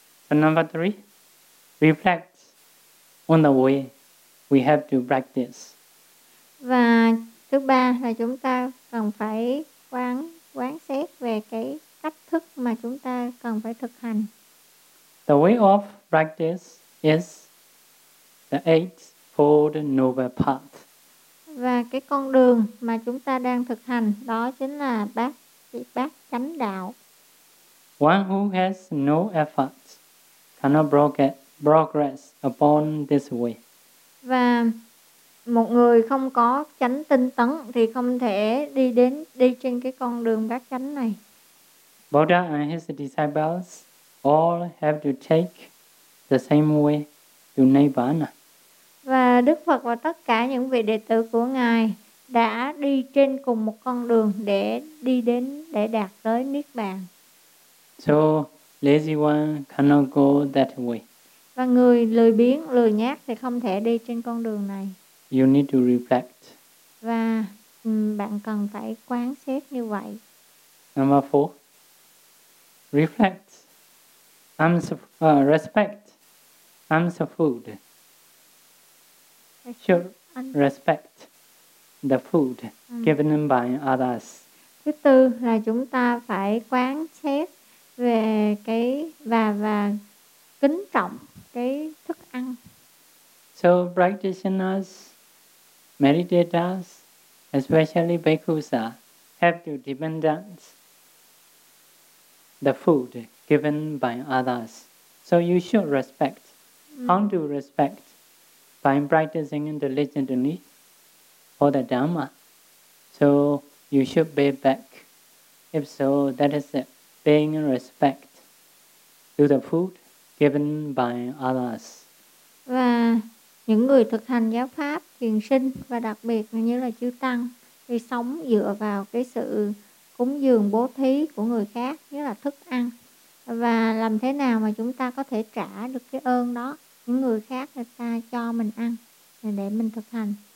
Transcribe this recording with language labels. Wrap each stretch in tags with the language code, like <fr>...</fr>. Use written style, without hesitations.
<en>So number three, reflect on the way we have to practice.</en> <vi>Và thứ ba là chúng ta cần phải quán xét về cái cách thức mà chúng ta cần phải thực hành.</vi> <en>The way of practice is the Eightfold Noble Path.</en> <vi>Và cái con đường mà chúng ta đang thực hành đó chính là bát chánh đạo.</vi> <en>One who has no effort cannot progress upon this way.</en> <vi>Và một người không có chánh tinh tấn thì không thể đi trên cái con đường bát chánh này.</vi> <en>Buddha and his disciples all have to take the same way to Nirvana.</en> <vi>Và Đức Phật và tất cả những vị đệ tử của Ngài đã đi trên cùng một con đường để đi đến, để đạt tới Niết Bàn.</vi> <en>So, lazy one cannot go that way.</en> <vi>Và người lười biếng, lười nhác thì không thể đi trên con đường này.</vi> <en>You need to reflect.</en> <vi>Và bạn cần phải quán xét như vậy.</vi> <en>Number four. Reflect, respect, answer food. Should respect the food given by others.</en> <vi>Thứ tư là chúng ta phải quán xét về cái và kính trọng cái thức ăn.</vi> <en>So practitioners, meditators, especially bhikkhus, have to depend on the food given by others. So you should respect. How to respect? By practicing diligently for the Dhamma. So you should pay back. If so, that is it. Paying respect to the food given by others.</en> <vi>Và những người thực hành giáo pháp, thiền sinh và đặc biệt như là chư Tăng thì sống dựa vào cái sự cúng dường bố thí của người khác, nghĩa là thức ăn. Và làm thế nào mà chúng ta có thể trả được cái ơn đó, những người khác người ta cho mình ăn để mình thực hành.</vi>